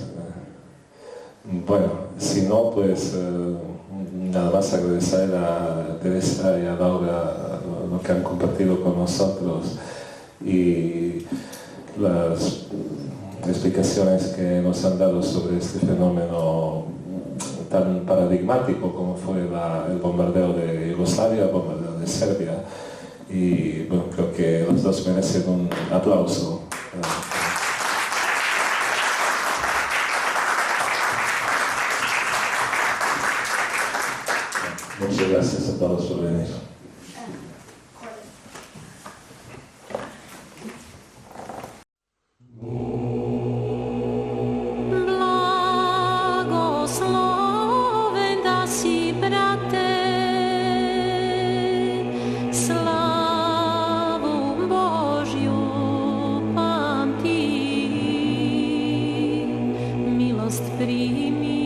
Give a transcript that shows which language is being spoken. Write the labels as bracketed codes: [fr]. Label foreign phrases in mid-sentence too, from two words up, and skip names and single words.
[es] Bueno, si no, pues nada más agradecer a Teresa y a Laura lo que han compartido con nosotros y las explicaciones que nos han dado sobre este fenómeno tan paradigmático como fue el bombardeo de Yugoslavia, el bombardeo de Serbia. Y bueno, creo que los dos merecen un aplauso. Muchas gracias a todos por venir. [sr] Blagosloven da si, brate, slavu Božju pamti, milost primi.